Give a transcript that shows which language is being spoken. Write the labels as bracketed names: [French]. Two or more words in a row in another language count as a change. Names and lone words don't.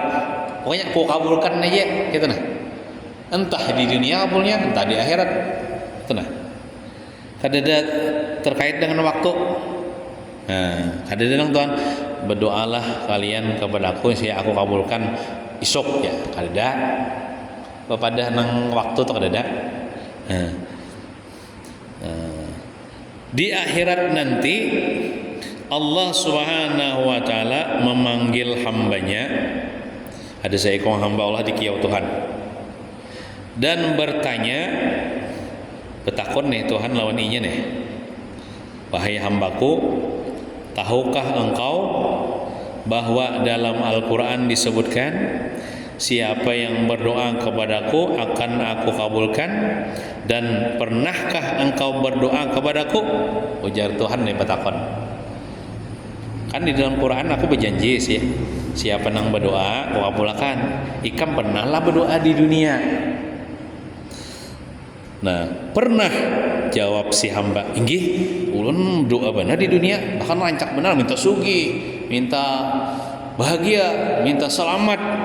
[Banjar] Pokoknya ku kabulkan aja gitu nah. Entah di dunia kabulnya, entah di akhirat. Itu nah. Kada terkait dengan waktu. Nah, kada dengan Tuhan, berdoalah kalian kepadaku saya aku kabulkan isuk ya. Kada pada nang waktu tuh kada. [Indonesian] Di akhirat nanti Allah [Arabic] Subhanahu wa taala [Indonesian] memanggil hambanya, ada seekor hamba Allah di kiau Tuhan, dan bertanya, [Banjar] betakon nih Tuhan lawan inya nih, [Indonesian] wahai hambaku, tahukah engkau bahwa dalam Al-Quran disebutkan siapa yang berdoa kepadaku akan aku kabulkan, dan pernahkah engkau berdoa kepadaku? [Banjar] Ujar Tuhan nih betakon. Kan di dalam Quran aku berjanji sih, siapa nang berdoa aku kabulkan. Ikam pernahlah berdoa di dunia. Nah, pernah, jawab si hamba. Inggih, ulun doa benar di dunia, bahkan rancak benar minta sugi, minta bahagia, minta selamat.